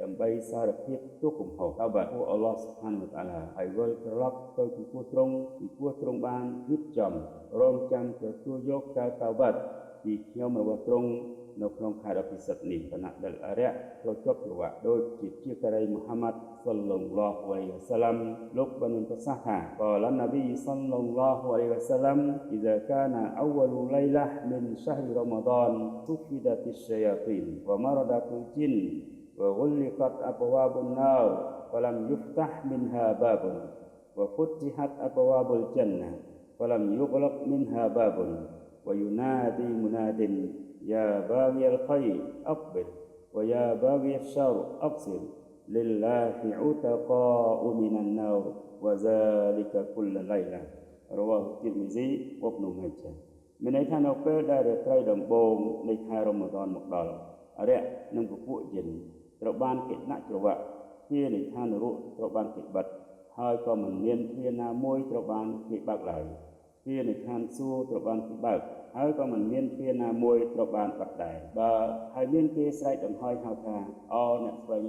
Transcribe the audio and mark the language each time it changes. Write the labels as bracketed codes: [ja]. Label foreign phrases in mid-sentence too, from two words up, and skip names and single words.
[km] ដើម្បីសារភាពទុកកំហុសតើបាទ [ar] الله سبحانه وتعالى [km] ហើយវិលត្រឡប់ទៅចំពោះទ្រង់ពីព្រោះទ្រង់បានរៀបចំរងចាំទទួលយកការតើបាទពីខ្ញុំរបស់ទ្រង់នៅក្នុងខែដ៏ពិសិដ្ឋនេះគណៈដែលអរិយត្រូវជាប់ច្រវាក់ដូចជាការីមូហាម៉ាត់ [ar] صلى الله عليه وسلم [km] លោកបានប្រសាសន៍ថា [ar] قال النبي صلى الله عليه وسلم إذا كان أول ليلة من شهر رمضان صفدت الشياطين ومردت الجن وغلقت أبواب النار ولم يفتح منها باب وفتحت أبواب الجنة ولم يغلق منها باب وينادي مناد يا باغي الخير أقبل ويا باغي الشر أبصر لله عتقاء من النار وذلك كل ليلة رواه الترمذي وابن ماجه [km] មានន័យថានៅពេលដែលរាត្រីដំបូងនៃខែរ៉ាម៉ាឌនមកដល់អរិយនិងពពួកយិនត្រូវបានគេដាក់ច្រវាក់ទ្វារនៃឋានន រកត្រូវបានគេបិទហើយក៏មិនមានទ្វារណាមួយត្រូវបានគេបើកឡើយទ្វារនៃឋានសួគ៌ត្រូវបានគេបើកហើយក៏មិនមានទ្វារណាមួយត្រូវបានបិទដែរបើហើយមានគេស្រែកដង្ហែហៅថាអ្នកស្វែងរ